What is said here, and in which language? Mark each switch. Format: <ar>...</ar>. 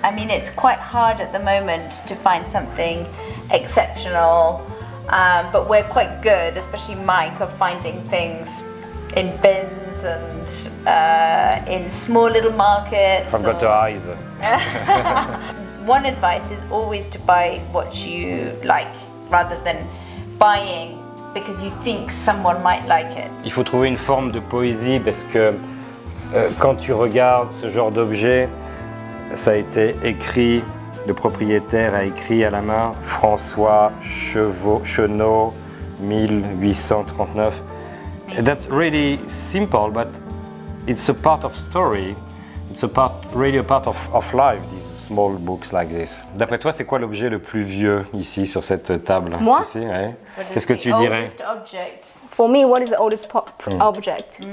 <en>I mean, it's quite hard at the moment to find something exceptional, but we're quite good, especially Mike, of finding things in bins and in small little markets. I've got her eyes. One advice is always to buy what you like rather than buying because you think someone might like it.</en> <fr>Il faut trouver une forme de poésie parce que quand tu regardes ce genre d'objet, ça a été écrit, le propriétaire a écrit à la main François Chenot 1839.</fr> <en>That's really simple, but it's a part of story. It's really a part of life, these small books like this.</en> <fr>D'après toi, c'est quoi l'objet le plus vieux ici sur cette table? Moi? Ici, ouais. Qu'est-ce que tu dirais?</fr> <en>For me, what is the oldest object?</en>